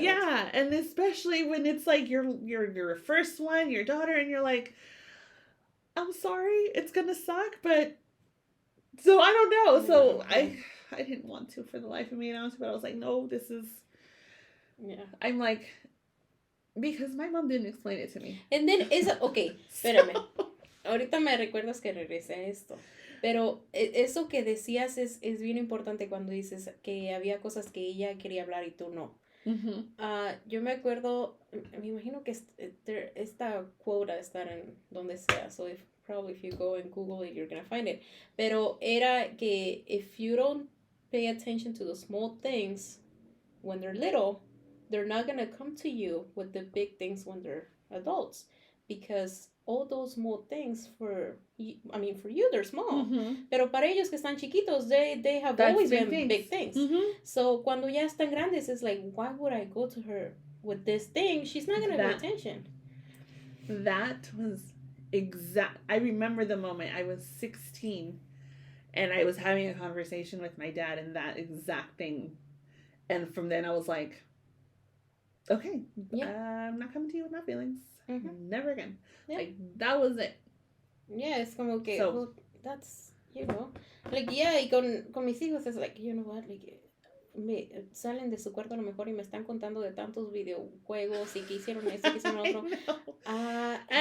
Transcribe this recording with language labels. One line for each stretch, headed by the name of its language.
English: Yeah, and especially when it's like your first one, your daughter, and you're like, I'm sorry, it's gonna suck, but so I don't know. So I didn't want to for the life of me, but I was like, no, this is. Yeah. I'm like, because my mom didn't explain it to me.
Spanish: And then okay, espérame. Ahorita me recuerdas que regresé a esto. Pero eso que decías es bien importante cuando dices que había cosas que ella quería hablar y tú no. Yo me acuerdo, me imagino que esta quote a estar en donde sea,
English: so probably if you go and Google it, you're gonna find it.
Spanish: Pero era que
English: if you don't pay attention to the small things when they're little, they're not gonna come to you with the big things when they're adults, because all those small things for you they're small,
Spanish: pero para ellos que están chiquitos,
English: they have always been big things. So
Spanish: cuando ya están grandes,
English: it's like, why would I go to her with this thing? She's not gonna pay attention. That was I remember the moment. I was 16 and I was having a conversation with my dad and that exact thing, and from then I was like, okay, I'm not coming to you with my feelings. Never again. Like, that was it. Yeah, it's
Spanish: como que,
English: well, that's, like,
Spanish: y con mis hijos es
English: like, you know what, like,
Spanish: me salen de su cuarto a lo mejor y me están contando de tantos videojuegos y que hicieron esto, que hicieron otro.